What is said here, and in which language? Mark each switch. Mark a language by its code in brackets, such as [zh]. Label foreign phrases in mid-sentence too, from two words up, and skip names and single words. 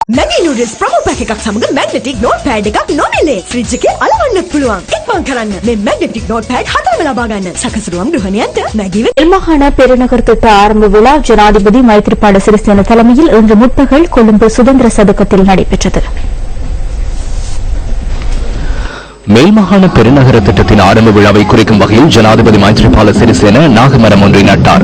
[si] Maggi [en] noodles promo pack [si] එකක් සමග [en] magnetic notepad [si] එකක් නොමිලේ. ෆ්‍රිජ් එකේ අලවන්නත් පුළුවන්. ඉක්මන් කරන්න මේ [en] magnetic notepad [si] 4ම ලබා ගන්න. සකසුරුවම් ගෘහණියන්ට Maggi [ta] மாகாண பெருநகர் திட்ட ஆரம்ப விழா ஜனாதிபதி மைத்ரிபால சிறிசேன தலைமையில் இன்று முற்பகல் கொழும்பு சுதந்திர சதுக்கத்தில் நடைபெற்றது. மேல்மாகாண பெருநகர திட்டத்தின் ஆரம்ப விழாவை குறிக்கும் வகையில் ஜனாதிபதி மைத்ரிபால சிறிசேன நாகமரம் ஒன்றை நட்டார்.